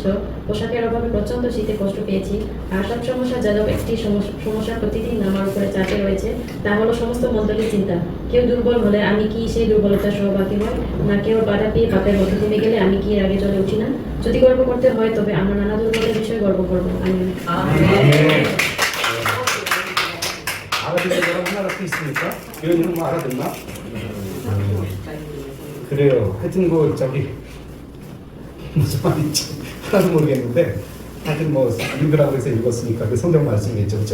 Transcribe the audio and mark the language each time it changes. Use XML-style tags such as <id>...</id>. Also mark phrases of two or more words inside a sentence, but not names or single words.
<bn>পোশাকের অভাবে প্রচন্ড শীতে কষ্ট পেয়েছি। আর সব সমস্যা যাদব একটি সমস্যা প্রতিদিন আমার উপরে চাপে রয়েছে, তা হলো সমস্ত মণ্ডলীর চিন্তা। কেউ দুর্বল হলে আমি কি সেই দুর্বলতার সহভাগী হয় না? কেউ বাধা পেয়ে পাপের মধ্যে থেমে গেলে আমি কি আগে চলে উঠি না? যদি গর্ব করতে হয় তবে আমার নানা দুর্বলের বিষয়ে গর্ব করবো।</bn> <ko>알아듣는 사람 하나밖에 있습니까? 교회는 뭐 알아듣나? 그래요. 하여튼 무슨 말인지 하나도 모르겠는데 하여튼 읽으라고 해서 읽었으니까 그 성경 말씀이겠죠, 그렇죠?</ko>